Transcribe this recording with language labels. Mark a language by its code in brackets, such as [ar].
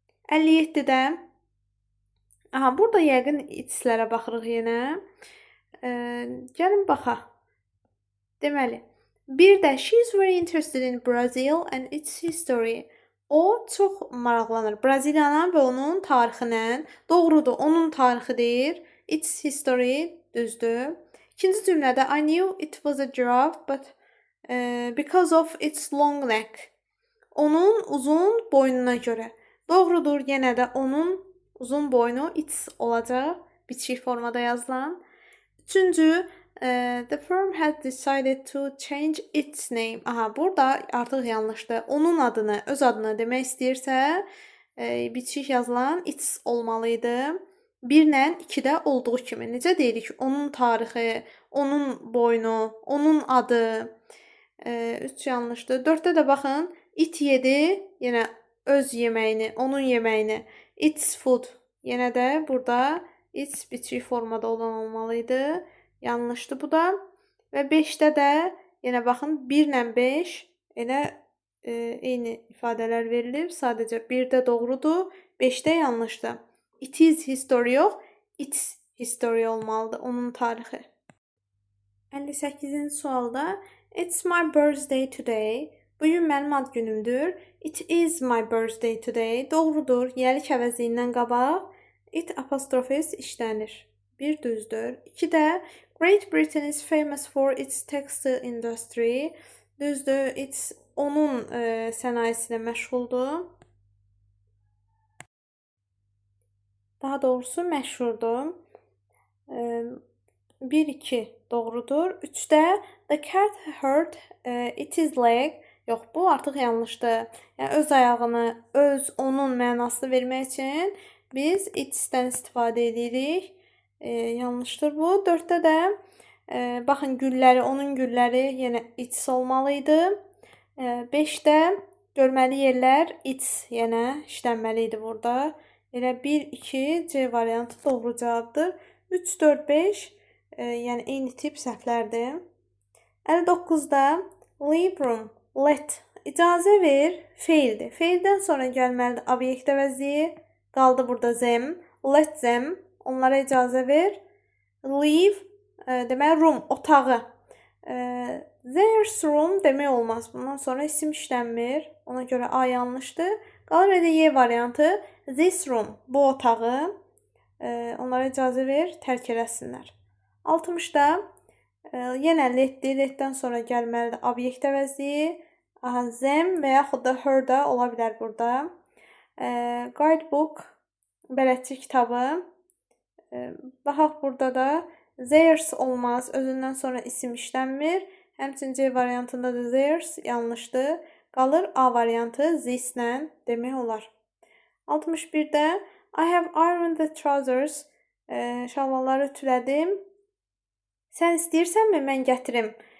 [az] 57-də burada yəqin itslərə baxırıq yenə. Gəlin baxaq. Deməli, bir də [en] she is very interested in Brazil and its history. [az] O çox maraqlanır Braziliyanın və onun tarixinə. Doğrudur, onun tarixidir. [en] Its history [az] düzdür. İkinci cümlədə [en] I knew it was a giraffe but because of its long neck. [az] Onun uzun boynuna görə. Doğrudur, yenə də onun uzun boynu its olacaq. Bitişik formada yazılan. Üçüncü, [en] the firm had decided to change its name. [az] Burada artıq yanlışdır. Onun adını, öz adını demək istəyirsə, bitişik yazılan its olmalıydı. 1-lə 2-də olduğu kimi. Necə deyirik? Onun tarixi, onun boynu, onun adı. 3 yanlışdır. 4-də də baxın, it yedi, yenə öz yeməyini, onun yeməyini. [en] Its food. [az] Yenə də burada its bitişik formada olan olmalıydı. Yanlışdır bu da. Və 5-də də yenə baxın 1-lə 5 elə eyni ifadələr verilir. Sadəcə 1-də doğrudur, 5-də yanlışdır. It is history yox, [en] its history [az] olmalıdır, onun tarixi. 58-ci sualda [en] it's my birthday today. [az] Bugün mənim ad günümdür. [en] It is my birthday today. [az] Doğrudur, yəlik əvəzliyindən qabaq it apostrofes işlənir. 1 düzdür. [en] 2-də Great Britain is famous for its textile industry. [az] Düzdür, it's onun sənayesinə məşğuldur. Daha doğrusu məşhurdur. 1-2 doğrudur. 3-də [en] the cat hurt its leg. [az] Yox, bu artıq yanlışdır. Yəni öz ayağını, onun mənasını vermək üçün biz itsdən istifadə edirik. Yanlışdır bu. 4-də də baxın gülləri, onun gülləri yenə its olmalıydı. 5-də Görməli yerlər it's yenə işlənməli idi burada. Elə 1, 2, C variantı doğru cavabdır. 3, 4, 5 yəni eyni tip səhvlərdir. 59-da leave room, let, icazə ver, feildir. Feildən sonra gəlməlidir obyekt əvəzliyi. Qaldı burada them, let them, onlara icazə ver. Leave, deməli room, otağı. There's room demək olmaz. Bundan sonra isim işlənmir. Ona görə A yanlışdır. Qalır elə Y variantı. [en] This room, [az] bu otağı. Onlara icazə ver, tərk eləsinlər. 60-da yenə letdir. Letdən sonra gəlməlidir obyekt əvəzliyi. Them və yaxud da her da ola bilər burada. Guidebook, bələdçi kitabı. Baxaq burada da theirs olmaz. Özündən sonra isim işlənmir. Həmçinin C variantında da theirs yanlışdır. Qalır A variantı this-lə demək olar. 61-də [en] I have ironed the trousers. [az] Şalvarları ütülədim. Sən istəyirsənmi mən gətirim?